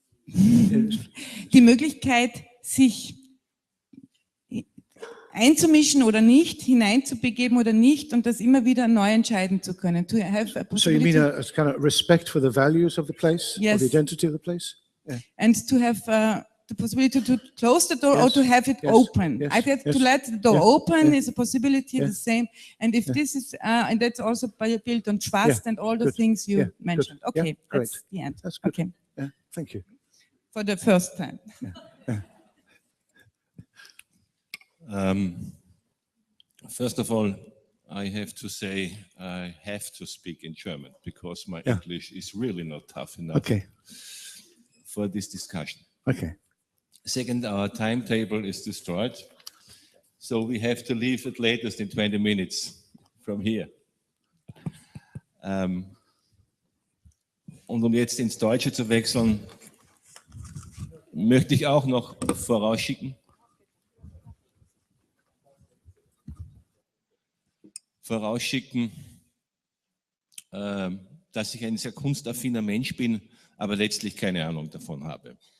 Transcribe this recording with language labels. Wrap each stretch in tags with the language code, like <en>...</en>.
<de>Die Möglichkeit, sich einzumischen oder nicht, hineinzubegeben oder nicht, und das immer wieder neu entscheiden zu können.</de> <en>To have a So you mean a kind of respect for the values of the place, or the identity of the place? Yeah. And to have the possibility to close the door or to have it open. I think to let the door open is a possibility, the same. And if this is, and that's also built on trust and all the things you mentioned. Okay, that's the end. That's good. Okay. Yeah, thank you. For the first time. First of all, I have to say I have to speak in German, because my English is really not tough enough for this discussion. Okay. Second, our timetable is destroyed, so we have to leave at latest in 20 minutes from here.</en> <de>Und um jetzt ins Deutsche zu wechseln, möchte ich auch noch vorausschicken, dass ich ein sehr kunstaffiner Mensch bin, aber letztlich keine Ahnung davon habe.</de>